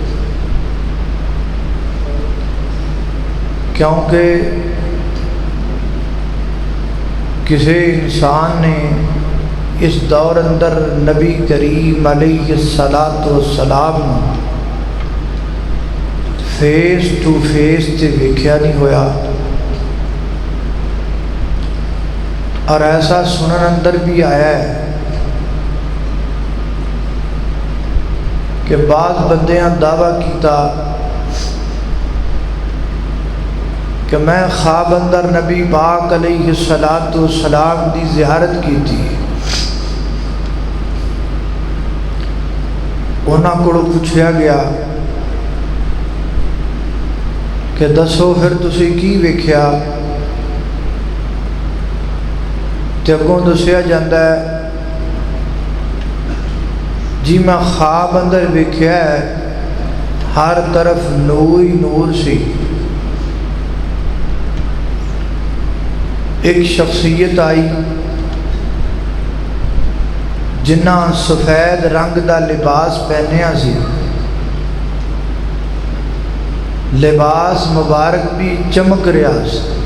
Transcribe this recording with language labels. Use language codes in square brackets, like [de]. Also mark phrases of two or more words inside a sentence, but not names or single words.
[pa] کیونکہ کسی انسان نے اس دور اندر نبی کریم [ar] علیہ السلام [en] face to face [pa] تے ویکھیا نہیں ہویا، اور ایسا سنن اندر بھی آیا ہے کہ بعض بندیاں دعویٰ کیتا کہ میں خواب اندر نبی پاک [ar] علیہ السلام [pa] دی زیارت کی تھی، انہاں کو پوچھا گیا کہ دسو پھر تسی کی ویکھیا، تے اگوں دسیا جاندہ ہے جی میں خواب اندر ویکھیا ہے ہر طرف نور ہی نور سی، ایک شخصیت آئی جنہ سفید رنگ دا لباس پہنیا سی، لباس مبارک بھی چمک رہا سی،